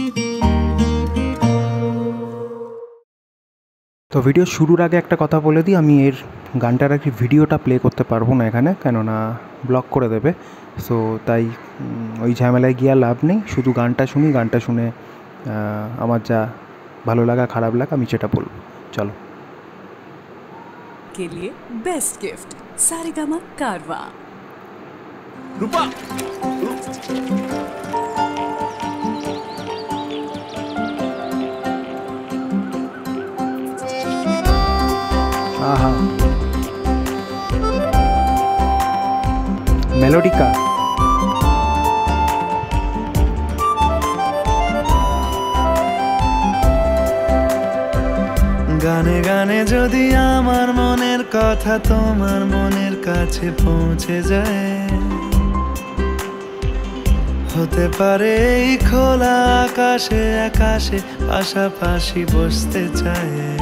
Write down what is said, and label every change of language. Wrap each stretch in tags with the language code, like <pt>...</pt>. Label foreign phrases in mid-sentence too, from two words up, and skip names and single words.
<bn>তো ভিডিও শুরুর আগে একটা কথা বলে দিই, আমি এর গানটার আর কি ভিডিওটা প্লে করতে পারবো না এখানে, কেননা ব্লক করে দেবে। সো তাই ওই ঝামেলায় গিয়ে লাভ নেই, শুধু গানটা শুনি, গানটা শুনে আমার যা ভালো লাগা খারাপ লাগা আমি সেটা বলবো। চলো।</bn> <hi>के लिए</hi> <en>best gift</en> <hi>सारेगामा कारवा। रूपा आहा मेलोडिका</hi> <bn>গানে গানে যদি আমার মনের কথা তোমার মনের কাছে পৌঁছে যায়, হতে পারে এই খোলা আকাশে আকাশে পাশাপাশি বসতে চায়।</bn>